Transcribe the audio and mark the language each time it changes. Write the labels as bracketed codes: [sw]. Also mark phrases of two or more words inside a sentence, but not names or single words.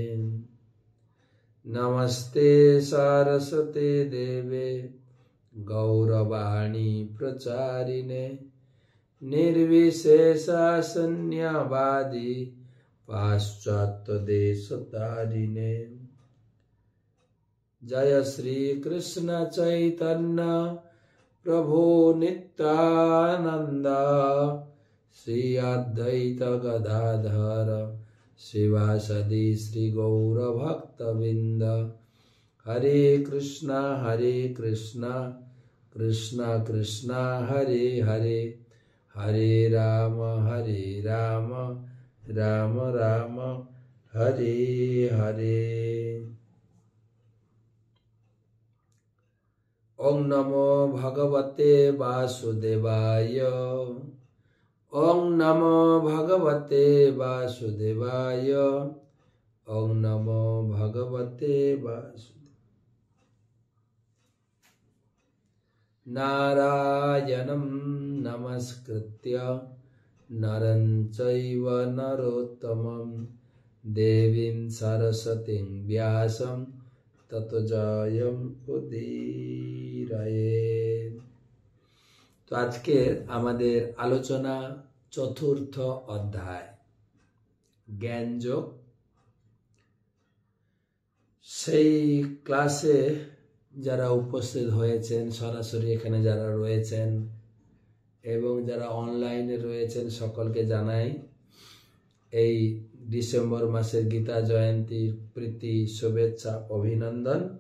[sa] नमस्ते सरस्वती देवे गौरवाणी प्रचारिणे निर्विशेषा शून्यवादी पाश्चात्य देशतारिणे। जय श्री कृष्ण चैतन्य प्रभु नित्यानंद श्री अद्वैत गदाधर शिवासदि श्री गौर भक्तविंद। हरे कृष्णा कृष्णा कृष्ण हरे हरे हरे राम राम राम हरे हरे। ओं नमो भगवते वासुदेवाय ओं नमो भगवते वासुदेवाय ओं नमो भगवते वासुदेवाय। नारायणं नमस्कृत्य नरं चैव नरोत्तमं देवीं सरस्वतीं व्यासं ततो जयं उदीरयेत्। [bn] তো আজকের আমাদের আলোচনা চতুর্থ অধ্যায় জ্ঞানযোগ। সেই ক্লাসে যারা উপস্থিত হয়েছেন সরাসরি এখানে যারা রয়েছেন এবং যারা অনলাইনে রয়েছেন সকলকে জানাই এই ডিসেম্বর মাসের গীতা জয়ন্তীর প্রীতি শুভেচ্ছা অভিনন্দন।